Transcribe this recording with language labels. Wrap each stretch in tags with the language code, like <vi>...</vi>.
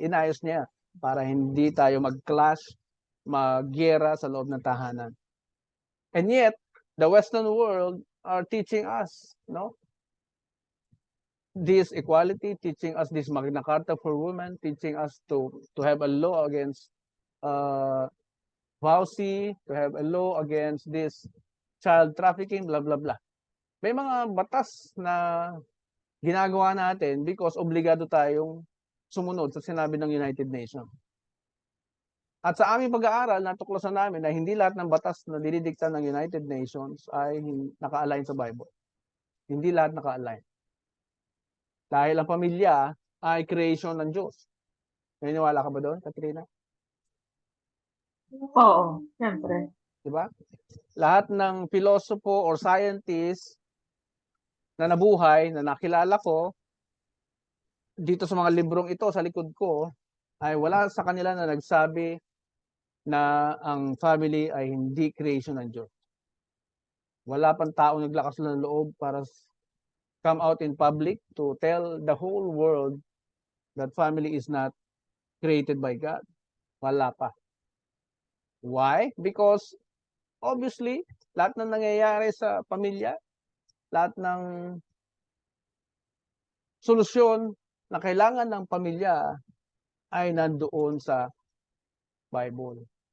<tl>Inayos niya para hindi tayo mag-clash, mag-gera sa loob ng tahanan.</tl> <en>And yet, the Western world are teaching us, no? This equality, teaching us this Magna Carta for women, teaching us to have a law against VAUSI, to have a law against this child trafficking, blah, blah, blah.</en> <tl>May mga batas na ginagawa natin because obligado tayong sumunod sa sinabi ng United Nations. At sa aming pag-aaral, natuklasan namin na hindi lahat ng batas na dinidikta ng United Nations ay naka-align sa Bible. Hindi lahat naka-align. Dahil ang pamilya ay creation ng Diyos. Naniniwala ka ba doon, Katrina? Oo, siyempre. Diba? Lahat ng philosopher or scientist na nabuhay, na nakilala ko, dito sa mga librong ito, sa likod ko, ay wala sa kanila na nagsabi na ang family ay hindi creation ng Diyos. Wala pang tao naglakas ng loob para</tl> <en>come out in public to tell the whole world that family is not created by God.</en> <tl>Wala pa. Why?</tl> <en>Because obviously,</en> <tl>lahat ng nangyayari sa pamilya, lahat ng solusyon na kailangan ng pamilya ay nandoon sa Bible.</tl>